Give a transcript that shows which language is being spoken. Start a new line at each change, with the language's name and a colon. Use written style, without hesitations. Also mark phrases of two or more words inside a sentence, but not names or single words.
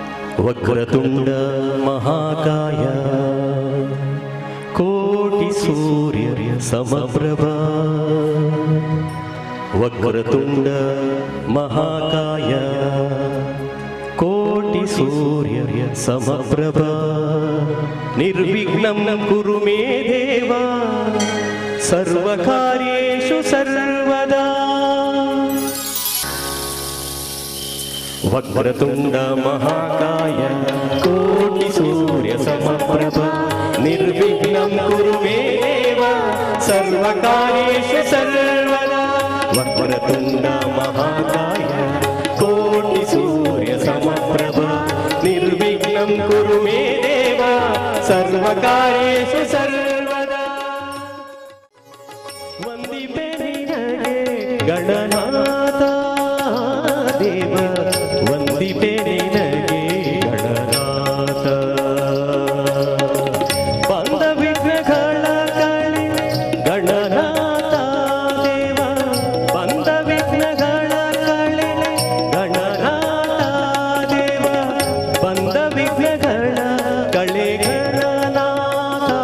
Sanskrit: ವಕ್ರತುಂಡ ಮಹಾಕಾಯ ಕೋಟಿ ಸೂರ್ಯ ಸಮಪ್ರಭಾ ವಕ್ರತುಂಡ ಮಹಾಕಾಯ ಕೋಟಿ ಸೂರ್ಯ ಸಮಪ್ರಭಾ ನಿರ್ವಿಘ್ನಂ ಕುರು ಮೇ ದೇವ ಸರ್ವಕಾರ್ಯೇಷು ಸರ್ವದಾ ವಕ್ರತುಂಡ ಮಹಾಕಾಯ ಕೋಟಿ ಸೂರ್ಯ ಸಮಪ್ರಭಾ ನಿರ್ವಿಘ್ನಂ ಕುರು ಮೇ ದೇವ ಸರ್ವಕಾರ್ಯೇಷು ಸರ್ವದಾ ವಕ್ರತುಂಡ ಮಹಾಕಾಯ ಕೋಟಿ ಸೂರ್ಯ ಸಮಪ್ರಭಾ ನಿರ್ವಿಘ್ನಂ ಕುರು ಮೇ ದೇವ ಸರ್ವಕಾರ್ಯೇಷು ಸರ್ವದಾ
Kannada: ವಂದಿಪೆ ನಿನಗೆ ಗಣನಾಥ ದೇವ ವಂದಿಪೆ ನಿನಗೆ ಗಣನಾಥ ಬಂದ ವಿಘ್ನಗಳ ಕಳೆ ಗಣನಾಥ ದೇವ ಬಂದ ವಿಘ್ನಗಳ ಕಳೆ ಗಣನಾಥ ದೇವ ಬಂದ ವಿಘ್ನಗಳ ಕಳೆ ಗಣನಾಥ